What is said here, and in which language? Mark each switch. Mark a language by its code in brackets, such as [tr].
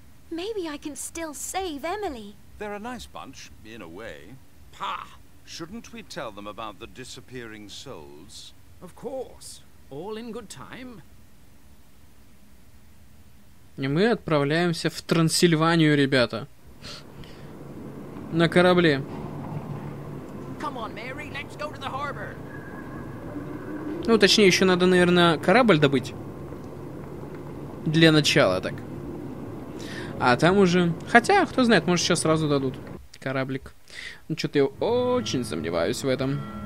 [en] Maybe I can still save Emily. They're a nice bunch, in a way. Pah! Shouldn't we tell them about the disappearing souls? Of course. All in good time. [ru] И мы отправляемся в Трансильванию, ребята. На корабле. [en] Come on, Mary, let's go to the harbor. [ru] Ну, точнее, еще надо, наверное, корабль добыть. Для начала, так. А там уже... Хотя, кто знает, может, сейчас сразу дадут кораблик. Ну, что-то я очень сомневаюсь в этом.